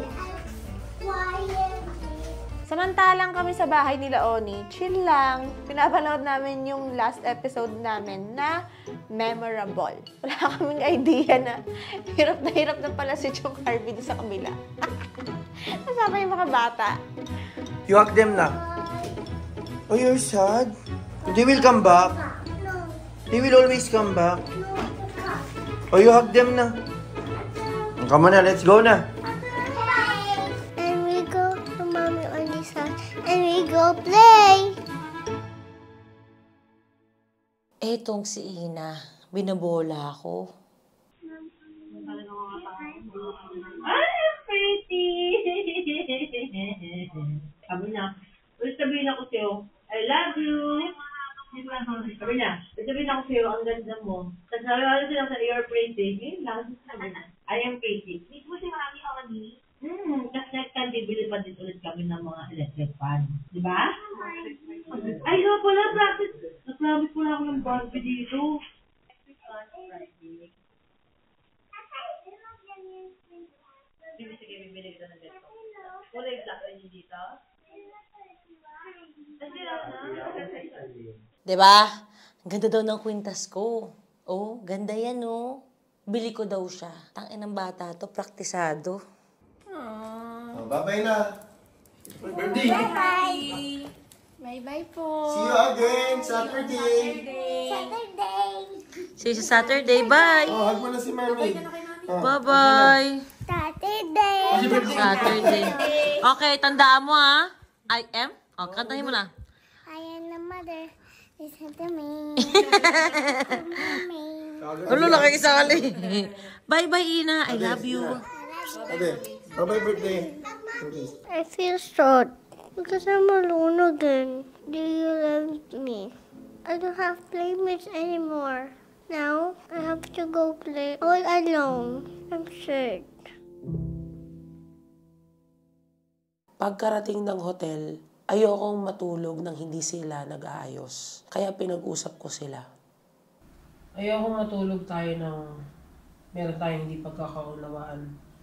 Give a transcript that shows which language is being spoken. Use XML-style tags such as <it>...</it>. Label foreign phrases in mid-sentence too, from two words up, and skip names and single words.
<tl>Samantalang kami sa bahay nila Oni, chill lang. Pinapanood namin yung last episode namin na memorable. Wala kaming idea na hirap na pala si Chong Harvey sa kabila. Kasama yung mga bata.</tl> <en>You hug them na. Oh, you're sad? They will come back. They will always come back. Oh, you hug them na. Come on na, let's go na. And we go to Mommy Oni's house. And we go play.</en> <tl>Etong si Ina, binabola ako. Ay, pretty! Sabi na, ulit sabihin ako sa'yo,</tl> <en>I love you!</en> <tl>Sabi na, ulit sabihin ako sa'yo, ang ganda mo. Tapos sabi ko silang sa</tl> <en>you're pretty.</en> <tl>Ngayon lang, sabi na,</tl> <en>I am pretty.</en> <tl>Hindi mo si Mami Oni? Tapos next time, bibili pa din ulit kami ng mga</tl> <en>electric fan.</en> <tl>Di ba? Ay, no, pala, practice. Nag-practice pala ako ng Barbie dito. Sige, bibili ko na dito. Wala yung black rin dito? Diba? Ang ganda daw ng kwintas ko. Oh, ganda yan, oh. Bili ko daw siya. Tangin ng bata to, praktisado. Oh, bye-bye na. Birthday. Bye-bye. Bye-bye po.</tl> <en>See you again Saturday. See you Saturday. Bye.</en> <tl>Oh, hug mo na si Mami.</tl> <en>Bye-bye. Saturday.</en> <tl>Okay, tandaan mo, ha?</tl> <en>I am?</en> <tl>O, kantahin mo na.</tl> <en>I am the mother. Listen to me.</en> <tl>Ulo, nakikisali. Bye-bye, Ina.</tl> <en>I love you. Bye-bye birthday. I feel sad because I'm alone again. Do you love me? I don't have playmates anymore. Now I have to go play all alone. I'm sad.</en> <tl>Pagkarating ng hotel, ayokong matulog nang hindi sila nag-aayos. Kaya pinag-usap ko sila. Ayokong matulog tayo nang meron tayong hindi pagkakaunawaan.</tl>